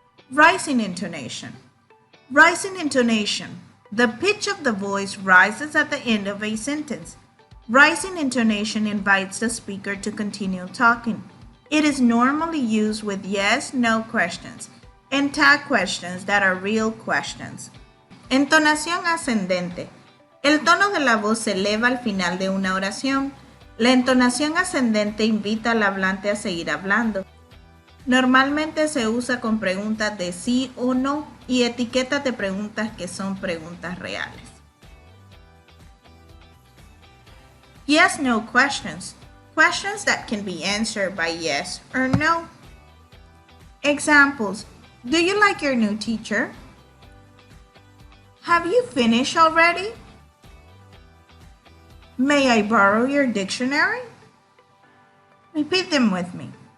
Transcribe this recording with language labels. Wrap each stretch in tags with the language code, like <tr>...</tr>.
<en>Rising intonation. Rising intonation. The pitch of the voice rises at the end of a sentence. Rising intonation invites the speaker to continue talking. It is normally used with yes, no questions and tag questions that are real questions.</en> <es>Entonación ascendente. El tono de la voz se eleva al final de una oración. La entonación ascendente invita al hablante a seguir hablando. Normalmente se usa con preguntas de sí o no y etiquetas de preguntas que son preguntas reales.</es> <en>Yes, no questions. Questions that can be answered by yes or no. Examples. Do you like your new teacher? Have you finished already? May I borrow your dictionary? Repeat them with me.</en>